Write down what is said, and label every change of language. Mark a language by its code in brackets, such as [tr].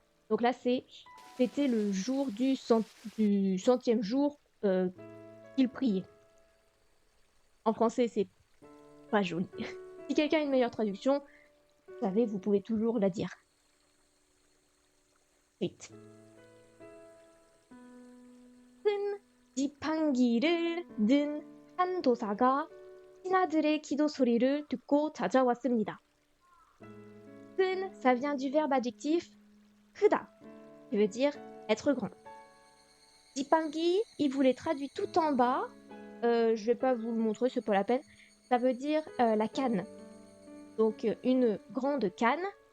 [fr] Donc là, c'était le jour du centième jour qu'il priait. En français, c'est pas joli. Si quelqu'un a une meilleure traduction, vous savez, vous pouvez toujours la dire. Vite. [ko] 큰 지팡이를 든 한 도사가 신하들의 기도 소리를 듣고 찾아왔습니다. [fr] 큰, ça vient du verbe adjectif 크다, qui veut dire être grand. 지팡이, il vous les traduit tout en bas. Je vais pas vous le montrer, c'est pas la peine. Ça veut dire la canne. Donc une grande canne.